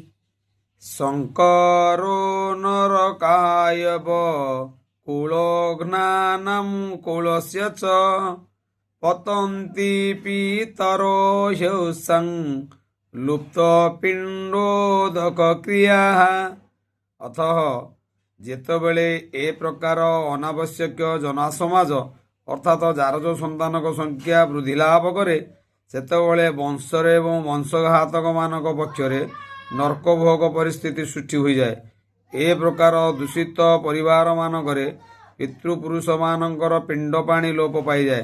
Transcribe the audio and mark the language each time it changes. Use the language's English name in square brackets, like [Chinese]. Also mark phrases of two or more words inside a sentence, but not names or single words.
[Sanskrit] शंकरो नरकायव कुलघ्नानं कुलस्य च पतन्ति पितरो ह्यसं लुप्तपिण्डोदक क्रियाः। [Odia] अतः ଯେତେବେଳେ ଏ ପ୍ରକାର ଅନାବଶ୍ୟକ ଜନସମାଜ ଅର୍ଥାତ୍ ଯାର ଯେଉଁ ସନ୍ତାନଙ୍କ ସଂଖ୍ୟା ବୃଦ୍ଧି ଲାଭ କରେ ସେତେବେଳେ ବଂଶରେ ଏବଂ ବଂଶଘାତକମାନଙ୍କ ପକ୍ଷରେ ନର୍କଭୋଗ ପରିସ୍ଥିତି ସୃଷ୍ଟି ହୋଇଯାଏ। ଏ ପ୍ରକାର ଦୂଷିତ ପରିବାରମାନଙ୍କରେ ପିତୃପୁରୁଷମାନଙ୍କର ପିଣ୍ଡ ପାଣି ଲୋପ ପାଇଯାଏ।